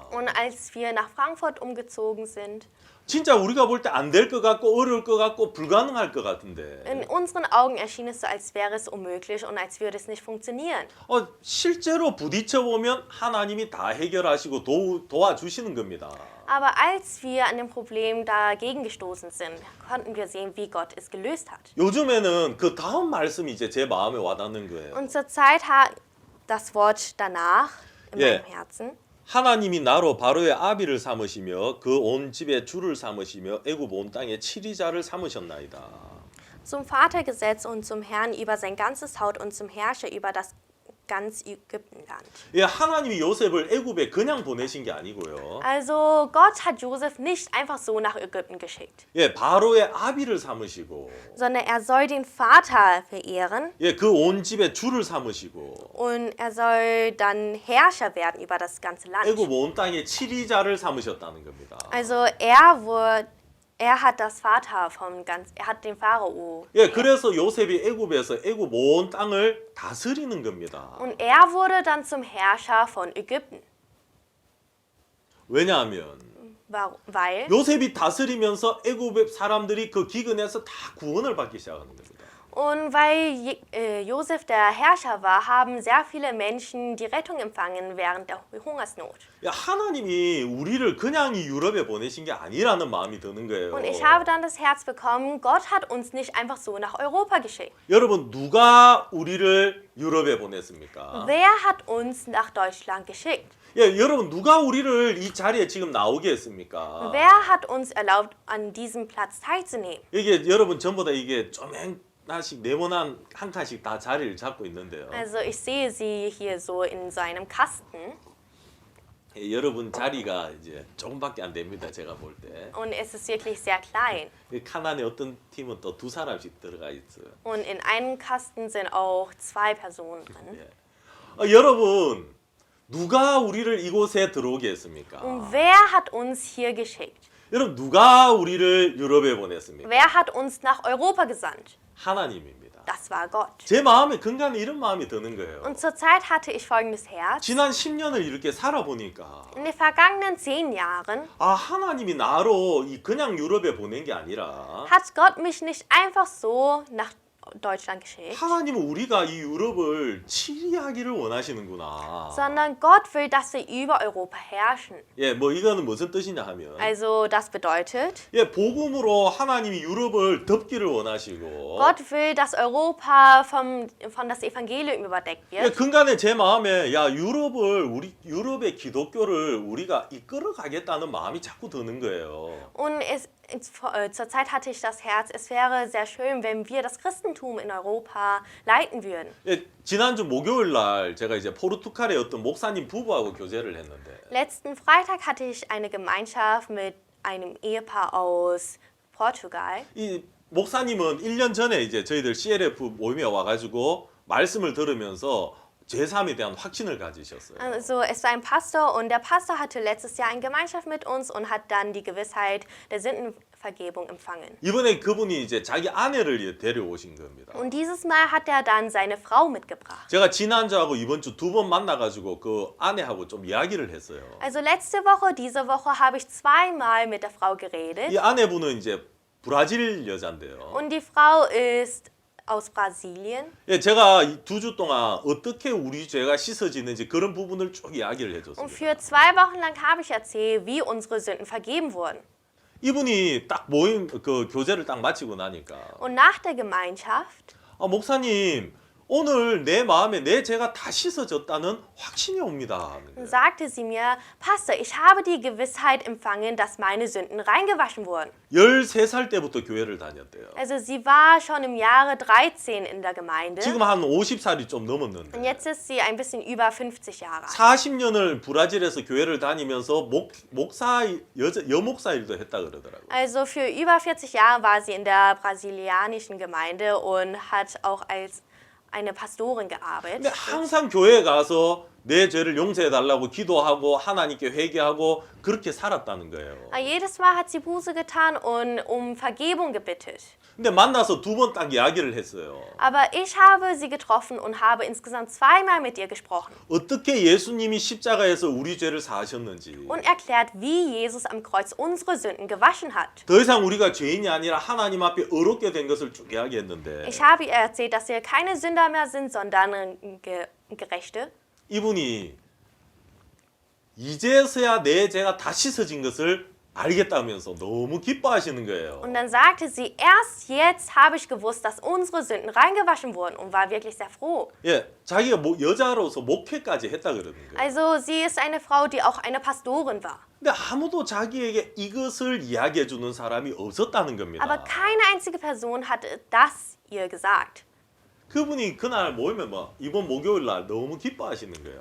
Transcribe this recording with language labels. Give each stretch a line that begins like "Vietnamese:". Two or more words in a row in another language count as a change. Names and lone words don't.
German: Und als wir nach Frankfurt umgezogen sind,
Korean: 진짜 우리가 볼 때 안 될 것 같고 어려울 것 같고 불가능할 것 같은데
German: in unseren Augen erschien es so, als wäre es unmöglich und als würde es nicht funktionieren.
Korean: 실제로 부딪혀 보면 하나님이 다 해결하시고 도와주시는 겁니다.
German: Aber als wir an dem Problem dagegen gestoßen sind, konnten wir sehen, wie Gott es gelöst hat.
Korean: 요즘에는 그 다음 말씀이 이제 제 마음에 와닿는 거예요.
German: Und zurzeit hat das Wort danach in Yeah. meinem Herzen.
Korean: 하나님이 나로 바로의 아비를 삼으시며 그 온 집에 주를 삼으시며 애굽 온 땅에 치리자를 삼으셨나이다.
German: Zum Vater gesetzt und zum Herrn über sein ganzes Haus und zum Herrscher über das ganz Ägyptenland.
Korean: 예, 하나님이 요셉을 애굽에 그냥 보내신 게 아니고요.
German: Also Gott hat Josef nicht einfach so nach Ägypten geschickt,
Korean: 예, 바로의 아비를 삼으시고
German: sondern er soll den Vater verehren
Korean: 예, 그 온 집에 주를 삼으시고
German: und er soll dann Herrscher werden über das ganze Land.
Korean: 애굽 온 땅에 치리자를 삼으셨다는 겁니다.
German: Also er hat das Vater er hat den Pharao.
Korean: 예, 그래서 요셉이 애굽에서 애굽 온 땅을 다스리는 겁니다.
German: Und er wurde dann zum Herrscher von Ägypten.
Korean: 왜냐하면
German: Weil
Korean: 요셉이 다스리면서 애굽의 사람들이 그 기근에서 다 구원을 받기 시작하는 겁니다.
German: Und weil Josef der Herrscher war, haben sehr viele Menschen die Rettung empfangen während der Hungersnot.
Korean: 야, 하나님이 우리를 그냥 이 유럽에 보내신 게 아니라는 마음이 드는 거예요.
German: Und ich habe dann das Herz bekommen, Gott hat uns nicht einfach so nach Europa geschickt.
Korean: 여러분 누가 우리를 유럽에 보냈습니까?
German: Wer hat uns nach Deutschland geschickt?
Korean: 예, 여러분 누가 우리를 이 자리에 지금 나오게 했습니까?
German: Wer hat uns erlaubt, an diesem Platz teilzunehmen?
Korean: 이게 여러분 전부 다 이게 좀 하나씩 네모난 한 칸씩 다 자리를 잡고 있는데요.
German: Also ich sehe sie hier so in so einem Kasten
Korean: 예, 여러분 자리가 이제 조금밖에 안 됩니다. 제가 볼 때.
German: und es ist wirklich sehr klein.
Korean: 이 칸 안에 어떤 팀은 또 두 사람씩 들어가 있어요.
German: Und in einem Kasten sind auch 2 Personen drin.
Korean: 예. 여러분 누가 우리를 이곳에 들어오게 했습니까?
German: Und wer hat uns hier geschickt?
Korean: 여러분 누가 우리를 유럽에 보냈습니까?
German: Wer hat uns nach Europa gesandt?
Korean: 하나님입니다.
German: Das war Gott.
Korean: 제 마음에 근간에 이런 마음이 드는 거예요.
German: Und zurzeit hatte ich folgendes Herz.
Korean: 지난 10년을 이렇게 살아보니까
German: In den vergangenen 10 Jahren
Korean: 아 하나님이 나로 그냥 유럽에 보낸 게 아니라
German: hat Gott mich nicht einfach so nach Deutschland geschickt,
Korean: 하나님은 우리가 이 유럽을 치리하기를 원하시는구나.
German: sondern Gott will, dass wir über Europa herrschen.
Korean: 예, 뭐 이거는 무슨 뜻이냐 하면
German: Also das bedeutet,
Korean: 예, 복음으로 하나님이 유럽을 덮기를 원하시고
German: Gott will, dass Europa von das Evangelium überdeckt
Korean: 예,
German: wird.
Korean: 근간에 제 마음에 야 유럽의 기독교를 우리가 이끌어 가겠다는 마음이 자꾸 드는 거예요.
German: Und zurzeit hatte ich das Herz, es wäre sehr schön, wenn wir das Christentum in Europa leiten würden.
Korean: 예, 지난주 목요일 날 제가 이제 포르투갈의 어떤 목사님 부부하고 교제를 했는데
German: Letzten Freitag hatte ich eine Gemeinschaft mit einem Ehepaar aus Portugal.
Korean: 이 목사님은 1년 전에 이제 저희들 CLF 모임에 와가지고 말씀을 들으면서 제3에 대한 확신을 가지셨어요.
German: Also es war ein Pastor und der Pastor hatte letztes Jahr eine Gemeinschaft mit uns und hat dann die Gewissheit der Sündenvergebung empfangen.
Korean: 이번에 그분이 이제 자기 아내를 데려오신 겁니다.
German: Und dieses Mal hat er dann seine Frau mitgebracht.
Korean: 제가 지난주하고 이번 주 두 번 만나가지고 그 아내하고 좀 이야기를 했어요.
German: Also letzte Woche, diese Woche habe ich zweimal mit der Frau geredet.
Korean: 이 아내분은 이제 브라질 여잔데요.
German: Und die Frau ist aus Brasilien.
Korean: 예, 제가 2주 동안 어떻게 우리 죄가 씻어지는지 그런 부분을 쭉 이야기를
German: Und
Korean: 해줬습니다.
German: für 2 Wochen lang habe ich erzählt, wie unsere Sünden vergeben wurden.
Korean: 이분이 딱 모임 그 교제를 딱 마치고 나니까
German: Und nach der Gemeinschaft
Korean: 목사님 오늘 내 마음에 내 죄가 다 씻어졌다는 확신이 옵니다. 하는 거예요.
German: sagte sie mir, Pastor, ich habe die Gewissheit empfangen, dass meine Sünden reingewaschen wurden.
Korean: 13살 때부터 교회를 다녔대요.
German: Also sie war schon im Jahre 13 in der Gemeinde
Korean: 지금 한 50살이 좀
German: und
Korean: 넘었는데
German: jetzt ist sie ein bisschen über 50 Jahre alt.
Korean: 40년을 브라질에서 교회를 다니면서 여목사 일도 했다 그러더라고요.
German: Also für über 40 Jahre war sie in der brasilianischen Gemeinde und hat auch als eine Pastorin gearbeitet.
Korean: 근데 항상 교회에 가서 내 죄를 용서해 달라고 기도하고 하나님께 회개하고 그렇게 살았다는 거예요.
German: Jedes Mal hat sie Buße getan und um Vergebung gebittet.
Korean: 근데 만나서 두 번 딱 이야기를 했어요.
German: Aber ich habe sie getroffen und habe insgesamt zweimal mit ihr gesprochen
Korean: 어떻게 예수님이 십자가에서 우리 죄를 사하셨는지
German: und erklärt, wie Jesus am Kreuz unsere Sünden gewaschen hat.
Korean: 더 이상 우리가 죄인이 아니라 하나님 앞에 의롭게 된 것을 쭉 이야기했는데
German: Ich habe ihr erzählt, dass wir keine Sünder mehr sind, sondern Gerechte.
Korean: 이분이 이제서야 내 죄가 다 씻어진 것을 알겠다면서 너무 기뻐하시는 거예요.
German: Und dann sagte sie, erst jetzt habe ich gewusst, dass unsere Sünden reingewaschen wurden und war wirklich sehr froh.
Korean: 예, 자기가 여자로서 목회까지 했다 그러는 거예요.
German: Also sie ist eine Frau, die auch eine Pastorin war.
Korean: 근데 아무도 자기에게 이것을 이야기해 주는 사람이 없었다는 겁니다.
German: Aber keine einzige Person hat das ihr gesagt.
Korean: 그분이 그날 모임에 이번 목요일 날 너무 기뻐하시는 거예요.